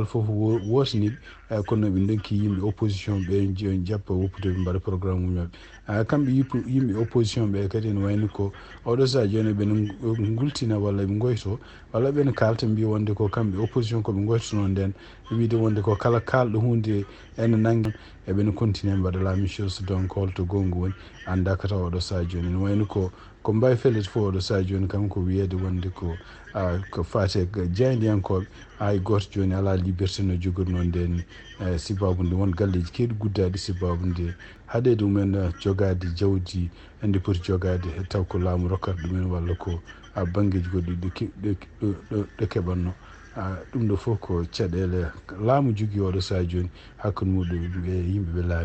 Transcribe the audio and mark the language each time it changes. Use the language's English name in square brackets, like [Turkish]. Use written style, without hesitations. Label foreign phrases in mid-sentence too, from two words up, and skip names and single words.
[Fula] foof wotaniɓe kono ɓe donki yimɓe opposition ɓe jappa woppude ɓe mbaɗa programme uji mabɓe kamɓe yimɓe opposition ɓe kadi ene wayno ko oɗo saaha joni ɓene gultina walla ɓe goyto walla ɓene kalta mbiya wonde ko kamɓe opposition koɓe goytono nden wiide wonde ko kala kalɗo hunde ene nangue eɓene continue mbaɗa [French] la même chose [Fula] donc holto gonga woni andaka taw oɗo saaha joni ene wayno ko mbawi fellete fof oɗo saaha joni kam ko wiyede wonde ko fate jeyndiyankoɓe hay goto joni ala liberté no jogorno nden sibabude won galleji kewɗi guddaɗi sibabude haɗede mumen jogade jawdi ende poti jogade taw ko laamu rokkata ɗumen walla ko banggueji goɗɗi ɗo keɓanno ɗum ɗo fof ko caɗele laamu jogii oɗo saha joni hakkude muɗum e yimɓe ɓe laami.